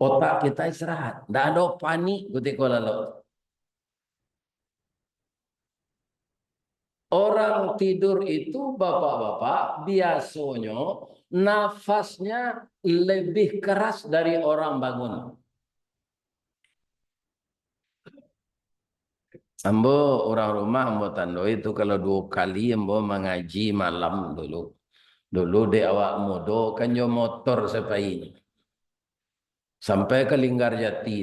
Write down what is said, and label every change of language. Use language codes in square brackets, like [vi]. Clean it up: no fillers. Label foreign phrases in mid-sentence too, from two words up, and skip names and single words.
[id] Otak kita istirahat. Tidak ada panik ketika lalu. Orang tidur itu bapak-bapak biasanya nafasnya lebih keras dari orang bangun. [min] Ambo orang rumah ambo tando itu kalau 2 kali ambo mengaji malam dulu. Dulu di awak mudo kan jo motor sepai. Sampai ke Linggarjati.